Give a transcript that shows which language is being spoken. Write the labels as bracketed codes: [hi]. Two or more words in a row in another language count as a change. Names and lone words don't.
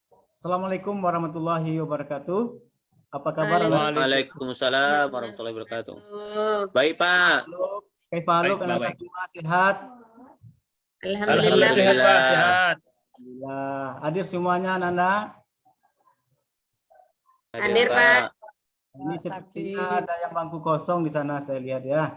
[ar] السلام عليكم ورحمة الله وبركاته. [id] Apa kabar? [ar] وعليكم السلام ورحمة الله وبركاته. [id] Baik Pak. Kayak Pak, Baik. semua sehat. Alhamdulillah sehat Pak, sehat. Alhamdulillah. Hadir semuanya Nanda. Hadir Pak. Ini sepertinya ada yang bangku kosong di sana saya lihat ya.